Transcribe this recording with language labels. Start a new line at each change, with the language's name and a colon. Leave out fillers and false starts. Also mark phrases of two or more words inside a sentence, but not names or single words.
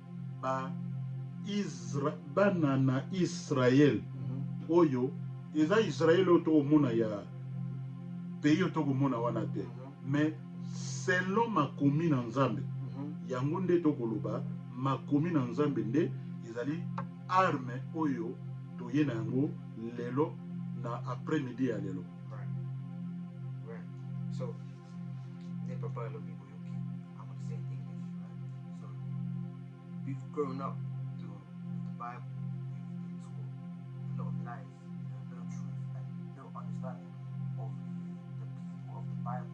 Lingala: bana na Israël oyo eza Israël oyo tokomona ya pays oyo tokomona wana te,
French: mais selon
Lingala: makomi na Nzambe yango nde tokoloba makomi na Nzambe nde ezali arme oyo toye na yango lelo na après-midi ya lelo.
English: Right. So, they prefer a lot of people who I'm going to say in English, right? So, we've grown up with the Bible, we've been taught a lot of lies, no truth, and no understanding of the people of the Bible.